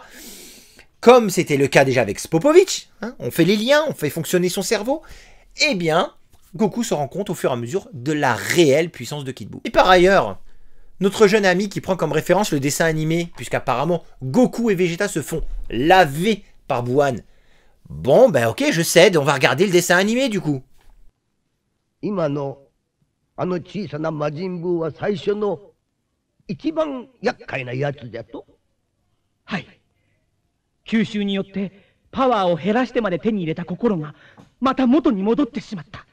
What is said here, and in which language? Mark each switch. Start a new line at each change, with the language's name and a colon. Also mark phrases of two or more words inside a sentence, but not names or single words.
French: Comme c'était le cas déjà avec Spopovich, hein, on fait les liens, on fait fonctionner son cerveau, eh bien, Goku se rend compte au fur et à mesure de la réelle puissance de Kid Buu. Et par ailleurs, notre jeune ami qui prend comme référence le dessin animé, puisqu'apparemment Goku et Vegeta se font laver par Buan. Bon, ben ok, je cède, on va regarder le dessin animé du coup.
Japanese: 今のあの小さな魔人ブーは最初の一番厄介なやつじゃと。はい。吸収によってパワーを減らしてまで手に入れた心がまた元に戻ってしまった。